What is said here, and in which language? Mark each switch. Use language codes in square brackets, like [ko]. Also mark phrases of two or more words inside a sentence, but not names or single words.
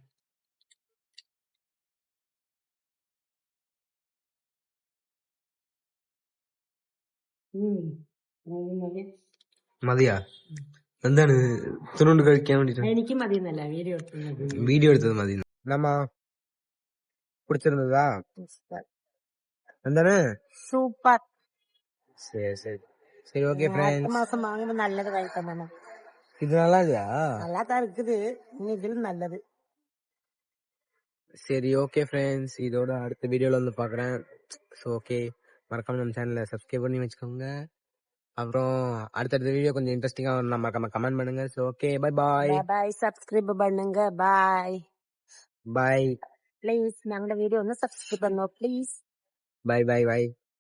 [ml] മതിയാ? എന്താണ് തിന്നുകൊണ്ട് കഴിക്കാൻ വേണ്ടിട്ട്? എനിക്ക് മതിയെന്നല്ല, വീഡിയോ എടുത്തത് മതി. നമ്മ പിടിച്ചിരുന്നതാ? എന്താണ്? സൂപ്പർ. [ta] சரி சரி சரி ஓகே அடுத்த மாசம் வாங்கினா நல்லது வாங்கி தந்தானே. இது நல்லா இல்லையா? நல்லா தான் இருக்குது, இதில் நல்லது. சரி [en] okay friends, [ta] இதோட அடுத்த வீடியோல வந்து பாக்குறேன். [en] so okay, [ta] மறக்காம நம்ம சேனலை சப்ஸ்கிரைப் பண்ணி வச்சுக்கோங்க. அப்புறம் அடுத்தடுத்த வீடியோ கொஞ்சம் இன்ட்ரெஸ்டிங்கா வரும், மறக்காம கமெண்ட் பண்ணுங்க. [en] so okay, bye bye. [ta] பாய், சப்ஸ்கிரைப் பண்ணுங்க. பாய் பாய் ப்ளீஸ். [ml] ഞങ്ങളുടെ വീഡിയോ ഒന്ന് സബ്സ്ക്രൈബ് பண்ணோ ப்ளீஸ். [en] bye bye bye.